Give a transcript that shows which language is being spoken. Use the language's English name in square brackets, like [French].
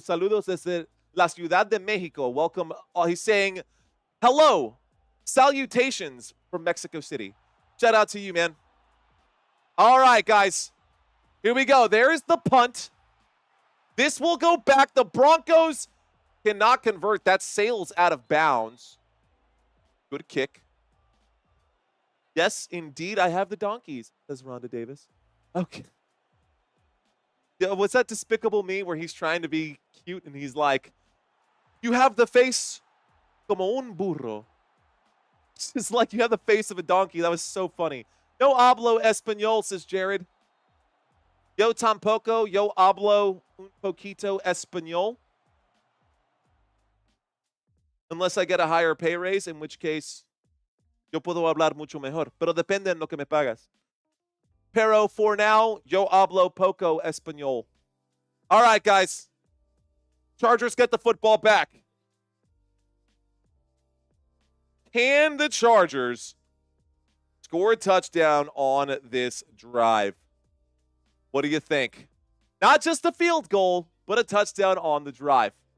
[Spanish] Saludos desde la Ciudad de Mexico. [English] Welcome. He's saying, hello. Salutations from Mexico City. Shout out to you, man. All right, guys. Here we go. There is the punt. This will go back. The Broncos cannot convert. That sails out of bounds. Good kick. Yes, indeed, I have the donkeys, says Rhonda Davis. Okay. Yeah, was that Despicable Me where he's trying to be cute and he's like, you have the face [Spanish] como un burro. [English] It's just like you have the face of a donkey. That was so funny. [Spanish] No hablo español, [English] says Jared. [Spanish] Yo tampoco, yo hablo un poquito español. [English] Unless I get a higher pay raise, in which case, [Spanish] yo puedo hablar mucho mejor. Pero depende en lo que me pagas. Pero [English] for now, [Spanish] yo hablo poco español. [English] All right, guys. Chargers get the football back. Can the Chargers score a touchdown on this drive? What do you think? Not just a field goal, but a touchdown on the drive.